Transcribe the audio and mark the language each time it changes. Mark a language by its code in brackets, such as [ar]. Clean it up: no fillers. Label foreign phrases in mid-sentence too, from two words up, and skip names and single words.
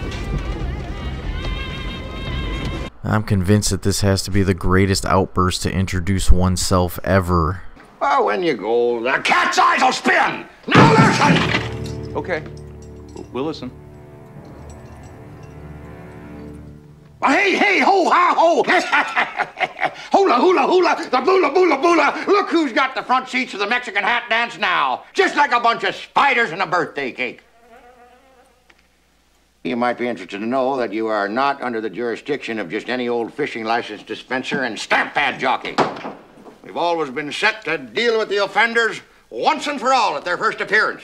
[en] I'm convinced that this has to be the greatest outburst to introduce oneself ever. Well, when you go, the cat's eyes will spin. Now listen! Okay. We'll listen. Well, hey, ho, ha, ho! Hula, hula, hula, the bula, bula, bula. Look who's got the front seats of the Mexican hat dance now. Just like a bunch of spiders in a birthday cake. You might be interested to know that you are not under the jurisdiction of just any old fishing license dispenser and stamp pad jockey. We've always been set to deal with the offenders once and for all at their first appearance.